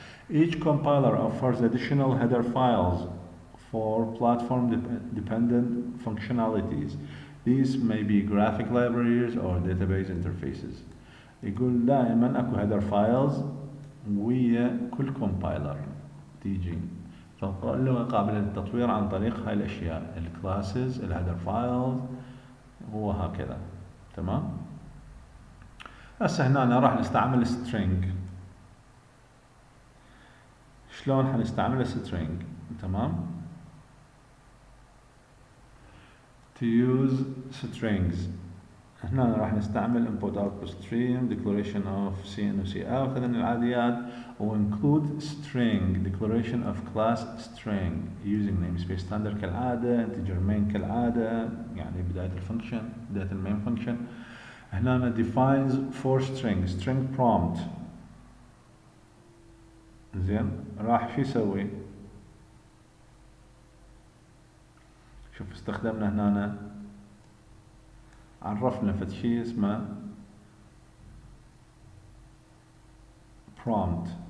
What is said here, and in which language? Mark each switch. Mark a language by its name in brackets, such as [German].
[English] Each compiler offers additional header files for platform-dependent functionalities. These may be graphic libraries or database interfaces. [Arabic] يقول دائما اكو header files ويا كل compiler تيجي اللغة قابلة للتطوير عن طريق هاي الاشياء الكلاسز الهيدر فايلز وهكذا. تمام. هسه هنا راح نستعمل string. شلون حنستعمل string؟ تمام. [English] to use strings [Arabic] هنا راح نستعمل [English] input output stream declaration of C and C out [Arabic] هذين العاديات و [English] include string declaration of class string using namespace standard كالعادة integer main [Arabic] كالعادة يعني بداية الفانكشن بداية المين [English] function. هنا defines for string prompt. [Arabic] زين راح شو يسوي؟ شوف استخدمنا هنا عرفنا فد شيء اسمه prompt.